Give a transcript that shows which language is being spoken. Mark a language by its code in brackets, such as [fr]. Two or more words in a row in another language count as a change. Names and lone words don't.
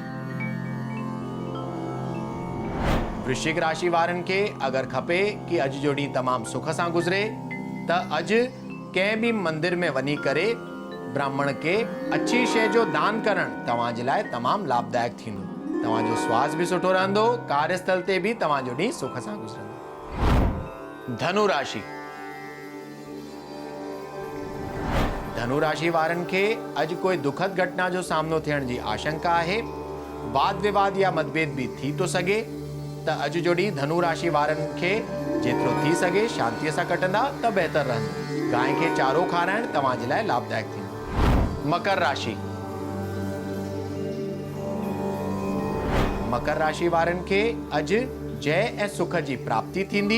[sd] वृश्चिक राशि वारनि खे अगरि खपे कि अॼु जो ॾींहुं तमामु सुख सां गुज़रे, त अॼु कंहिं बि मंदिर में वञी करे ब्राह्मण खे अच्छी शइ जो दान करणु तव्हांजे लाइ तमामु लाभदायक थींदो। तव्हांजो स्वास्थ्य बि सुठो रहंदो। कार्यस्थल ते बि तव्हांजो ॾींहुं सुख सां गुज़रंदो। धनु राशि। धनु राशि वारनि खे अॼु कोई दुखद घटना जो सामनो थियण जी आशंका आहे। वाद विवाद या मतभेद भी थी तो सघे। त अॼु जो ॾींहुं धनु राशि वारनि खे जेतिरो थी सघे शांतीअ सां कटंदा त बहितर रहंदो। गांइ खे चारो खाराइण तव्हांजे लाइ लाभदायक थींदो। मकर राशि। मकर राशि वारनि खे अॼु जय ऐं सुख जी प्राप्ति थींदी।